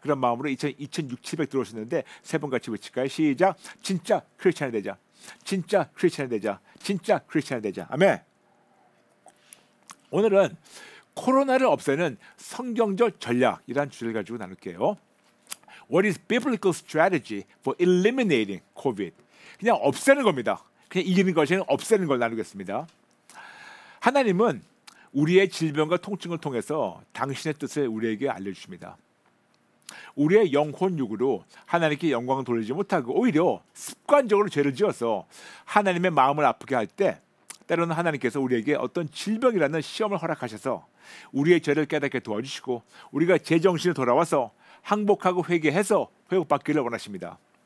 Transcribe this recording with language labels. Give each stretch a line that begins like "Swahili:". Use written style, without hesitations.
Korean: 그런 마음으로 2600 들어오셨는데 세 번 같이 외칠까요? 시작. 진짜 크리스천이 되자. 진짜 크리스천이 되자. 진짜 크리스천이 되자. 아멘. 오늘은 코로나를 없애는 성경적 전략이라는 주제를 가지고 나눌게요.
English: What is biblical strategy for eliminating COVID?
Korean: 그냥 없애는 겁니다. 그냥 이기는 것이 아니라 없애는 걸 나누겠습니다. 하나님은 우리의 질병과 통증을 통해서 당신의 뜻을 우리에게 알려주십니다. 우리의 영혼 육으로 하나님께 영광을 돌리지 못하고 오히려 습관적으로 죄를 지어서 하나님의 마음을 아프게 할 때 때로는 하나님께서 우리에게 어떤 질병이라는 시험을 허락하셔서 우리의 죄를 깨닫게 도와주시고 우리가 제정신에 돌아와서 항복하고 회개해서 회복받기를 원하십니다.